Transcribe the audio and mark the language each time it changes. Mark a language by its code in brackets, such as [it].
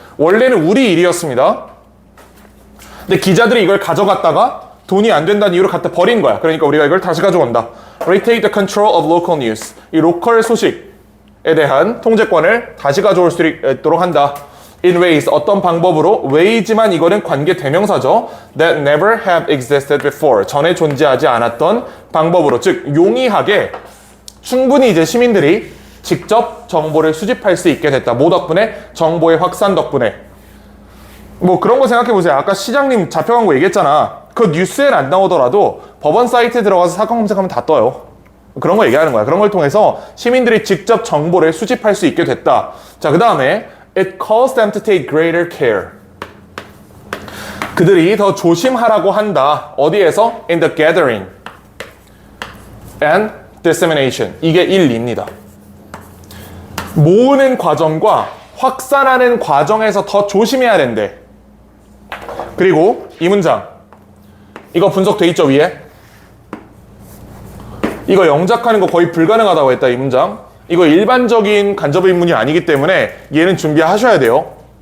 [ko] 원래는 우리 일이었습니다. 근데 기자들이 이걸 가져갔다가 돈이 안 된다는 이유로 갖다 버린 거야. 그러니까 우리가 이걸 다시 가져온다. [en] Retake the control of local news. [ko] 이 로컬 소식에 대한 통제권을 다시 가져올 수 있도록 한다. [en] In ways, [ko] 어떤 방법으로? way지만 이거는 관계 대명사죠. [en] That never have existed before. [ko] 전에 존재하지 않았던 방법으로. 즉, 용이하게 충분히 이제 시민들이 직접 정보를 수집할 수 있게 됐다. 뭐 덕분에? 정보의 확산 덕분에. 뭐 그런 거 생각해 보세요. 아까 시장님 잡혀간 거 얘기했잖아. 그 뉴스엔 안 나오더라도 법원 사이트에 들어가서 사건 검색하면 다 떠요. 그런 거 얘기하는 거야. 그런 걸 통해서 시민들이 직접 정보를 수집할 수 있게 됐다. 자, 그 다음에 [en] It calls them to take greater care. [ko] 그들이 더 조심하라고 한다. 어디에서? [en] In the gathering and dissemination. [ko] 이게 1, 2입니다. 모으는 과정과 확산하는 과정에서 더 조심해야 된대. 그리고 이 문장. 이거 분석돼 있죠, 위에? 이거 영작하는 거 거의 불가능하다고 했다, 이 문장. 이거 일반적인 간접 의문이 아니기 때문에 얘는 준비하셔야 돼요.